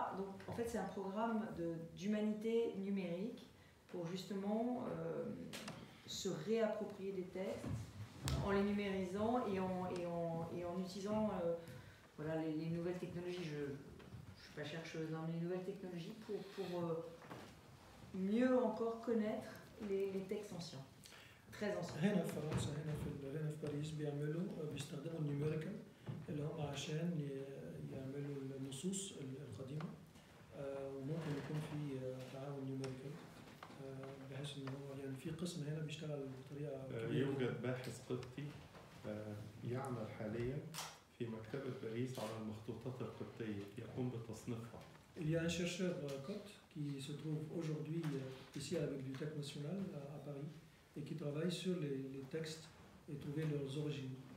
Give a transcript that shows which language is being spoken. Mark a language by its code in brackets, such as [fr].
[fr] Donc, en fait, c'est un programme d'humanité numérique pour justement se réapproprier des textes en les numérisant et en utilisant voilà, les nouvelles technologies. Je ne suis pas chercheuse, hein, mais les nouvelles technologies pour mieux encore connaître les textes anciens, très anciens. [ar] هنا في فرنسا هنا في باريس بيستخدموا النيوميريكال اللي هم عشان يعملوا النصوص القديمة وممكن يكون في تعاون نيوميريكال بحيث ان هو يعني في قسم هنا بيشتغل بطريقة كبيرة. يوجد باحث قبطي يعمل حاليا في مكتبة باريس على المخطوطات القبطية يقوم بتصنيفها. [fr] Il y a un chercheur copte qui se trouve aujourd'hui ici à la Bibliothèque nationale à Paris et qui travaille sur les textes et trouver leurs origines.